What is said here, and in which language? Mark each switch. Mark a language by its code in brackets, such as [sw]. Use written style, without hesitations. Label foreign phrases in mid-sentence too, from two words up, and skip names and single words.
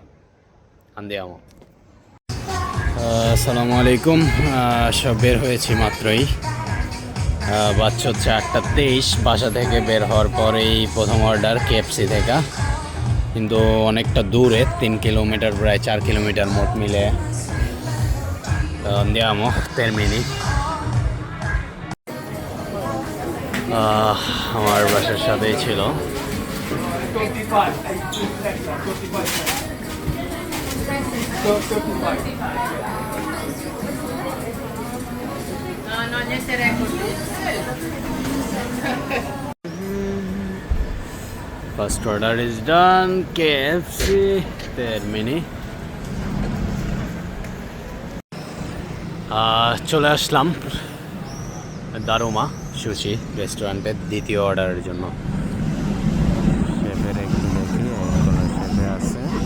[ar] আন্দিয়ামো। السلام عليكم. [bn] সব বের হয়েছি মাত্রই। বাচ্চা হচ্ছে 8টা 23। বাসা থেকে বের হওয়ার পরেই প্রথম অর্ডার কেএফসি থেকে, কিন্তু অনেকটা দূরে, 3 কিলোমিটার, প্রায় 4 কিলোমিটার মোট মিলে। [it] andiamo, termini. [bn] আমার বাসার সাথেই ছিল। [it] No, niente record. [en] First order is done. KFC Termini. [bn] চলে আসলাম দারুমা সুশি রেস্টুরেন্টের দ্বিতীয় অর্ডারের জন্য। শেফের একটু দেখি, শেফে আছে।